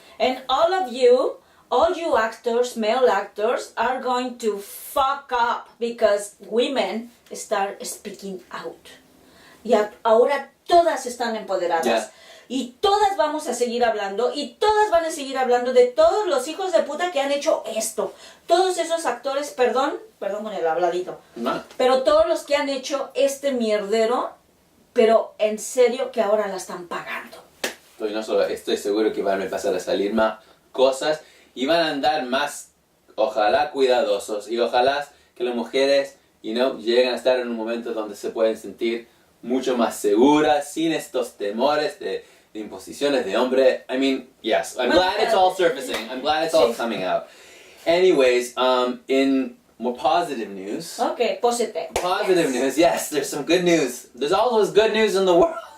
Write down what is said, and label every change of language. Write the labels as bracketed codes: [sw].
[en] And all you actors, male actors, are going to fuck up because women start speaking out. [es] Y ahora todas están empoderadas. [en] Yeah. [es] Y todas vamos a seguir hablando, y todas van a seguir hablando de todos los hijos de puta que han hecho esto. Todos esos actores, perdón con el habladito, pero todos los que han hecho este mierdero, pero en serio que ahora la están pagando. Estoy seguro que van a empezar a salir más cosas y van a andar más, ojalá, cuidadosos, y ojalá que las mujeres, lleguen a estar en un momento donde se pueden sentir mucho más seguras, sin estos temores de imposiciones de hombre. [en] I mean, yes, I'm glad it's all surfacing. I'm glad it's all coming out. Anyways, in more positive news. Okay, positive. Positive news, yes, there's some good news. There's always good news in the world.